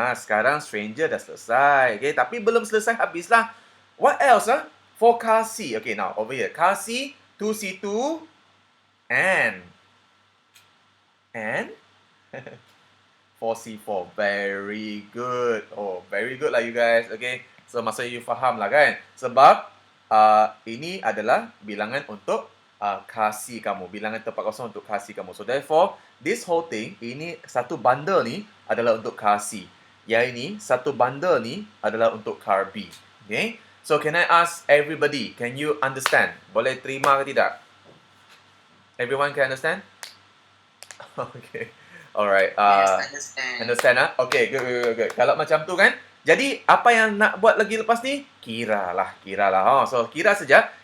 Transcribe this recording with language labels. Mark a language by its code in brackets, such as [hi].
[ms] Sekarang stranger dah selesai. Okay, tapi belum selesai habislah. [en] What else for car C? Okay, now over here. Car C, 2C2 and 4C4. Very good. Oh, very good lah you guys. [ms] Okay, so maksudnya you faham lah kan? Sebab ini adalah bilangan untuk kasi kamu, bilangan tempat kosong untuk kasi kamu. [en] So therefore, this whole thing, [ms] ini satu bundle ni adalah untuk kasi. Yang ini, satu bundle ni adalah untuk car B. [en] Okay? So can I ask everybody, can you understand? [ms] Boleh terima ke tidak? [en] Everyone can understand? Okay. Alright. Yes, understand. Understand Okay, good. [ms] Kalau macam tu kan, jadi apa yang nak buat lagi lepas ni? Kira lah. So kira saja.